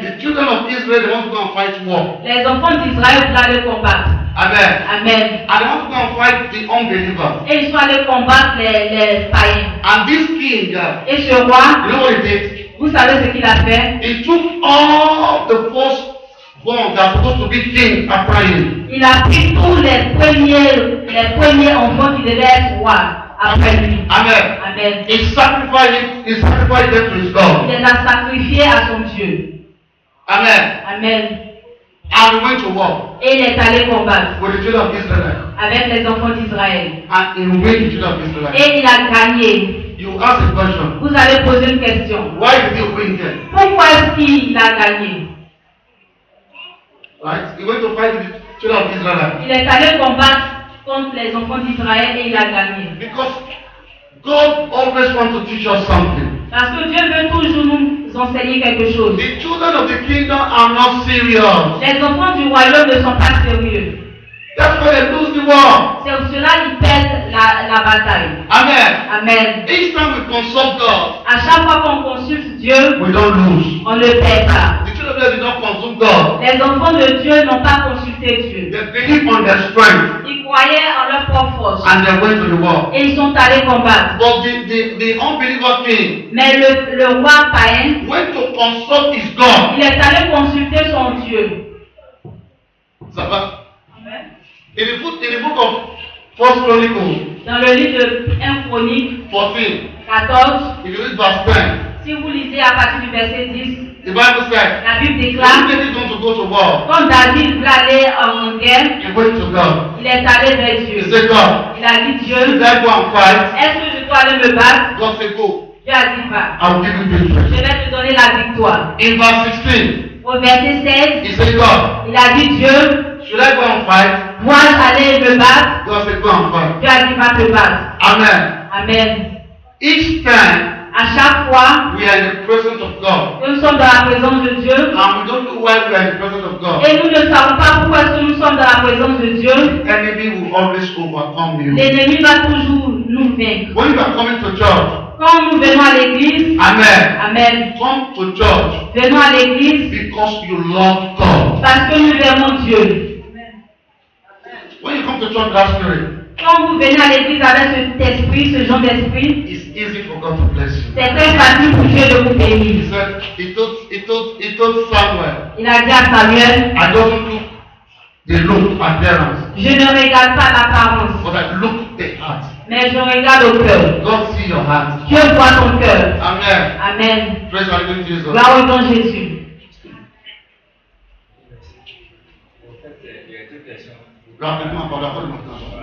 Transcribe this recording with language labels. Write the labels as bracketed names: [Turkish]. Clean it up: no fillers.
[English] the children of Israel, they want to go and fight war. [French] les enfants d'Israël voulaient aller combattre. [English] Amen. [French] Amen. [English] And they want to go and fight the unbelievers. [French] Et ils sont allés combattre les païens. [English] And this king, [French] Et ce roi, [English] you know what he did? [French] vous savez ce qu'il a fait? [English] He took all the firstborn that are supposed to be king after him. [French] Il a pris tous les premiers enfants qui devaient être rois après lui. [English] Amen. [French] Amen. [English] He sacrificed them to his [French] Il [English] God. [French] les a sacrifiés à son Dieu. [English] Amen. [French] Amen. [English] And he went to war [French] Et il est allé combattre [English] with the children of Israel. [French] avec les enfants d'Israël. [English] And he won the children of Israel. [French] Et il a gagné. [English] You ask a question. [French] Vous allez poser une question. [English] Why did he win them? [French] Pourquoi est-ce qu'il a gagné? [English] Right? He went to fight with the children of Israel. [French] Il est allé combattre contre les enfants d'Israël et il a gagné. [English] Because God always wants to teach us something. [French] Parce que Dieu veut toujours nous enseigner quelque chose. [English] The children of the kingdom are not serious. [French] Les enfants du royaume ne sont pas sérieux. [English] That's why they lose the war. [French] C'est pour cela qu'ils perdent la bataille. [English] Amen. [French] Amen. [English] Each time we consult God, [French] À chaque fois qu'on consulte Dieu, [English] we don't lose. [French] on ne perd pas. [English] The children of Israel did not consult God. [French] Les enfants de Dieu n'ont pas consulté Dieu. [English] They believed on their strength [French] Ils croyaient en leur propre force. [English] and they went to the war. [French] Et ils sont allés combattre. [English] But the unbeliever king [French] Mais le roi païen, [English] went to consult his God. [French] il est allé consulter son Dieu. Ça va? [English] In the book of 1 Chronicles [French] Dans le livre de 1 Chronique [English] 14, [French] 14, [English] if you read verse 10, [French] si vous lisez à partir du verset 10, [English] the Bible said, [French] la Bible [English] when [French] déclare, [English] David want to go to war, [French] quand David voulait aller en guerre, [English] he went to God. [French] il est allé vers [English] He [French] Dieu. [English] said, God, [French] Il a dit, [English] should [French] Dieu, [English] I go and fight? [French] est-ce que je dois aller me battre? [English] God said, go. [French] Dieu a dit, va. [English] I will give you [French] Je [English] victory. [French] vais te donner la victoire. [English] In verse 16, [French] Au verset 16, [English] he said, God, [French] il a dit, Dieu, [English] should I go and fight? [French] dois-je aller me battre? [English] God said, go and fight. [French] Dieu a dit, va te battre. [English] Amen. [French] Amen. [English] Each time [French] À chaque fois [English] we are in the presence of God, [French] que nous sommes dans la présence de Dieu, [English] and we don't know why we are in the presence of God, [French] et nous ne savons pas pourquoi est-ce que nous sommes dans la présence de Dieu, [English] the enemy will always overcome you. [French] l'ennemi va toujours nous vaincre. [English] When you are coming to church, [French] Quand nous venons à l'église, [English] amen, [French] Amen, [English] come to church [French] venons à l'église [English] because you love God. [French] parce que nous aimons Dieu. [English] When you come to church with that spirit, [French] Quand vous venez à l'église avec cet esprit, ce genre d'esprit, [English] it's easy for God to bless you. [French] c'est très facile pour Dieu de vous [English] He [French] bénir. [English] said, he told Samuel, [French] Il a dit à Samuel, [English] I don't look the look appearance, [French] je ne regarde pas l'apparence, [English] but I look the heart. [French] mais je regarde au cœur. [English] God see your heart. [French] Dieu voit ton cœur. [English] Amen. [French] Amen. [English] Praise the Lord Jesus. [French] Gloire au nom de Jésus. En fait, il y a deux questions. Rapidement, par la parole maintenant.